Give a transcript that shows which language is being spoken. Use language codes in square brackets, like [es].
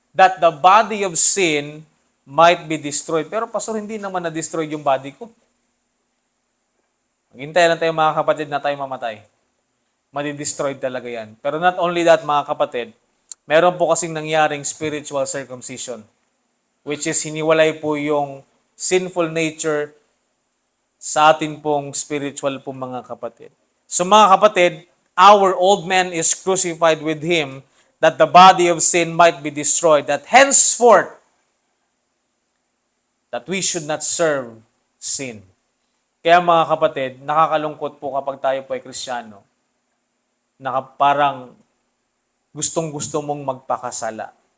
[en] That the body of sin might be destroyed. [tl] Pero pastor, hindi naman na-destroy yung body ko. Maghintay lang tayo mga kapatid na tayo mamatay. Madi-destroyed talaga yan. Pero [en] not only that [tl] mga kapatid, meron po kasing nangyaring [en] spiritual circumcision, which is [tl] hiniwalay po yung [en] sinful nature [tl] sa atin pong spiritual po mga kapatid. [en] So [tl] mga kapatid, [en] our old man is crucified with Him, that the body of sin might be destroyed, that henceforth, that we should not serve sin. [tl] Kaya mga kapatid, nakakalungkot po kapag tayo po ay Kristiyano, na parang gustong-gusto mong magpakasala.